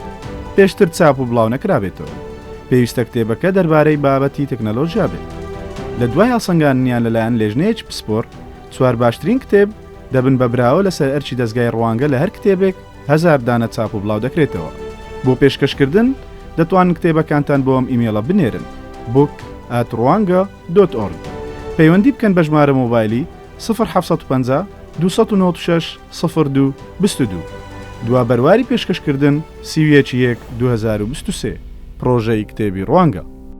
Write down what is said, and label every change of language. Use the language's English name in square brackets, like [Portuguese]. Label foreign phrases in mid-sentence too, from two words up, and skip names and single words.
[Central Kurdish] پێشتر چاپ و بڵاو نەکرابێتەوە. پێویستە کتێبەکە دەربارەی بابەتی تەکنەلۆژیا بێت. لە دوای هەڵسەنگاندنیان لەلایەن لێژنەیەکی پسپۆر، 4 باشترین کتێب دەبن بە براوە لەسەر ئەرچی دەستگای ڕوانگە لە هەر کتێبێک 1000 دانە چاپ و بڵاو دەکرێتەوە. بۆ پێشکەشکردن دەتوانن کتێبەکانتان بۆ ئەم ئیمێڵە بنێرن: book@rwanga.org. پەیوەندی بکەن بە ژمارە مۆبایلی 0750 296 02 22. دوا بەرواری پێشکەشکردن 31/1/2023. پرۆژەی کتێبی ڕوانگە.